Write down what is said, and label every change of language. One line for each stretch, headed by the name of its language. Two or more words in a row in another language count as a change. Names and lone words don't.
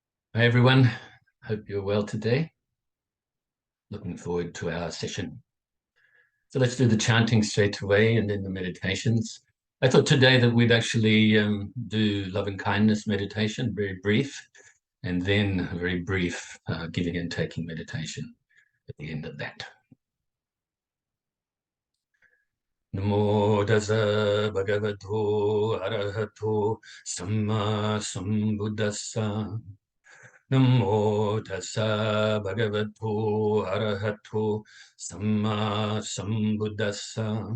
English: Hi everyone, hope you're well today. Looking forward to our session. So let's do the chanting straight away and then the meditations. I thought today that we'd actually do loving kindness meditation, very brief, and then a very brief giving and taking meditation at the end of that.
Pali: Namo Tassa Bhagavato Arahato Samma Sambuddhassa. Namo Tassa Bhagavato Arahato Samma Sambuddhassa.